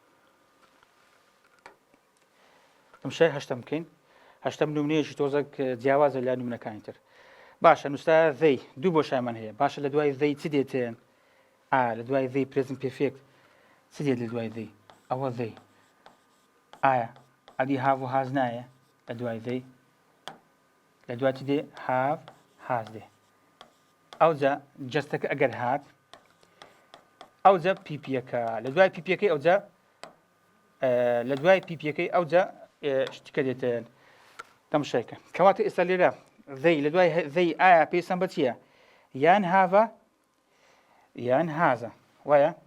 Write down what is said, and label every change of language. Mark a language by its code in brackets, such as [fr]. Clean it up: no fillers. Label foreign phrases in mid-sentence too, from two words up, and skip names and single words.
[ckb] تەماشای هەشتەم بکەین هەشتەم نمونەیەشی تۆزە جیاوازە لە نمونەکانی تر باشە نووستا they دوو بۆشایمان هەیە باشە لە دوای they چ دێتێن لە دوای they [en] present perfect [ckb] چ دێت لە دوای they ئەوە they ئایا ئەدی have و has نایە لە دوای they لە دوای چ دێ [en] have has [ckb] دێ ئەوجا جەستەکە ئەگەر هات ئەوجا پیپیەکە لە دوای پیپیەکەی ئەوجا لە دوای پیپیەکەی ئەوجا شتەکە دێتێن تەماشایکە کەواتە ئێستا لێرە they لە دوای they ئایا پێویستیان بە چییە یان هاڤە یان هازە وایە